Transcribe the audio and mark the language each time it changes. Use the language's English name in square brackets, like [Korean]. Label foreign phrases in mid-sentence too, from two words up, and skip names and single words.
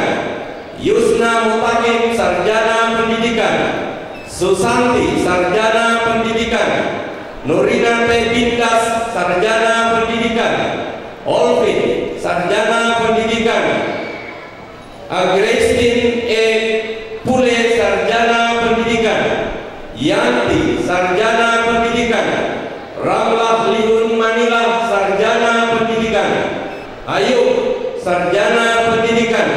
[Indonesian] Yusna Mutakin, Sarjana Pendidikan. Susanti, Sarjana Pendidikan. Nurina P. Bindas, Sarjana Pendidikan. Olvin, Sarjana Pendidikan. Agrestin E. Pule, Sarjana Pendidikan. Yanti, Sarjana Pendidikan. Ramlah Lihun Manila, Sarjana Pendidikan. Ayub, Sarjana Pendidikan.